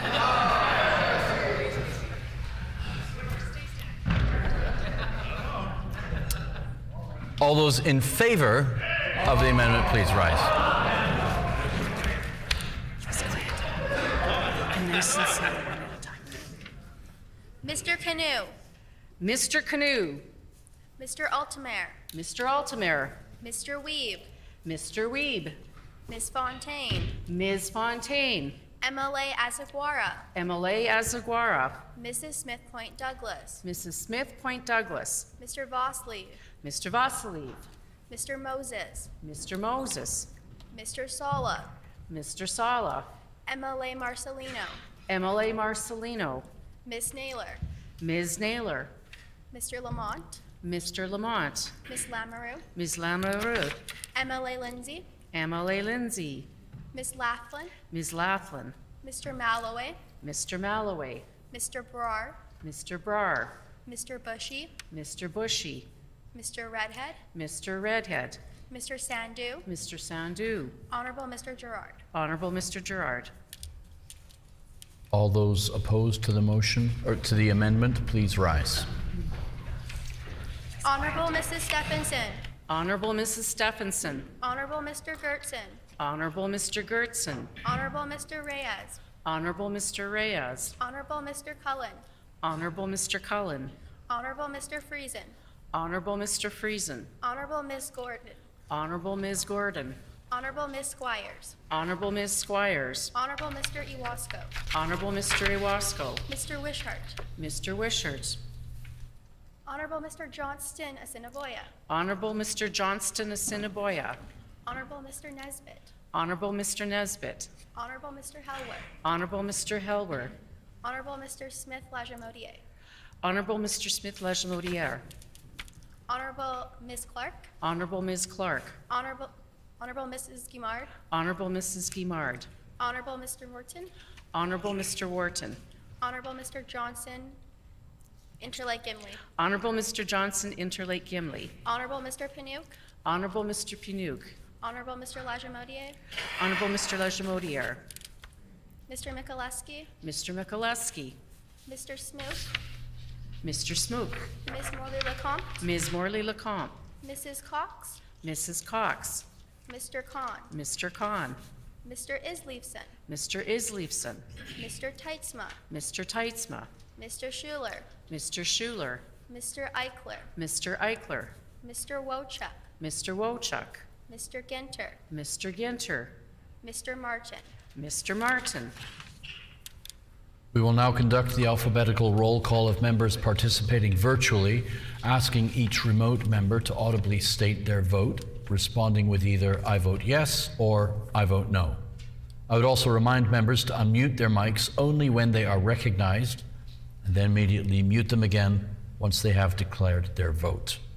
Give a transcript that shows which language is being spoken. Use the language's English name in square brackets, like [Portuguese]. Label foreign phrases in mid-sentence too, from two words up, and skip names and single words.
[English] All those in favor of the amendment, please rise. Mr. Canoe. Mr. Canoe. Mr. Altamare. Mr. Altamare. Mr. Weeb. Mr. Weeb. Ms. Fontaine. Ms. Fontaine. MLA Azaguara. MLA Azaguara. Mrs. Smith Point Douglas. Mrs. Smith Point Douglas. Mr. Vosley. Mr. Vasiliv. Mr. Moses. Mr. Moses. Mr. Sala. Mr. Sala. MLA Marcelino. MLA Marcelino. Ms. Naylor. Ms. Naylor. Mr. Lamont. Mr. Lamont. Ms. Lamoureux. Ms. Lamoureux. MLA Lindsay. MLA Lindsay. Ms. Laughlin. Ms. Laughlin. Mr. Malloway. Mr. Malloway. Mr. Brar. Mr. Brar. Mr. Bushy. Mr. Bushy. Mr. Redhead. Mr. Redhead. Mr. Sandu. Mr. Sandu. Honorable Mr. Gerard. Honorable Mr. Gerard. All those opposed to the motion or to the amendment, please rise. Honorable Mrs. Stephenson. Honorable Mrs. Stephenson. Honorable Mr. Gertson. Honorable Mr. Gertson. Honorable Mr. Reyes. Honorable Mr. Reyes. Honorable Mr. Cullen. Honorable Mr. Cullen. Honorable Mr. Friesen. Honorable Mr. Friesen. Honorable Ms. Gordon. Honorable Ms. Gordon. Honorable Ms. Squires. Honorable Ms. Squires. Honorable Mr. Iwasko. Honorable Mr. Iwasko. Mr. Wishart. Mr. Wishart. Honorable Mr. Johnston Assiniboia. Honorable Mr. Johnston Assiniboia. Honorable Mr. Nesbitt. Honorable Mr. Nesbitt. Honorable Mr. Helwer. Honorable Mr. Helwer. Honorable Mr. Smith Lajamodier. Honorable Mr. Smith Lajamodier. Honorable Ms. Clark. Honorable Ms. Clark. Honorable Mrs. Guimard. Honorable Mrs. Guimard. Honorable Mr. Wharton. Honorable Mr. Wharton. Honorable Mr. Johnson, Interlake Gimli. Honorable Mr. Johnson, Interlake Gimli. Honorable Mr. Pinook. Honorable Mr. Pinook. Honorable Mr. Lajamodier. Honorable Mr. Lajamodier. Mr. Mikuleski. Mr. Mikuleski. Mr. Smook. Mr. Smook. Ms. Morley Lecomte. Ms. Morley Lecomte. Mrs. Cox. Mrs. Cox. Mr. Khan. Mr. Khan. Mr. Isleifson. Mr. Isleifson. Mr. Teitzma. Mr. Teitzma. Mr. Schuler. Mr. Schuler. Mr. Eichler. Mr. Eichler. Mr. Wochuk. Mr. Wochuk. Mr. Ginter. Mr. Ginter. Mr. Martin. Mr. Martin. We will now conduct the alphabetical roll call of members participating virtually, asking each remote member to audibly state their vote, responding with either "I vote yes" or "I vote no." I would also remind members to unmute their mics only when they are recognized, and then immediately mute them again once they have declared their vote.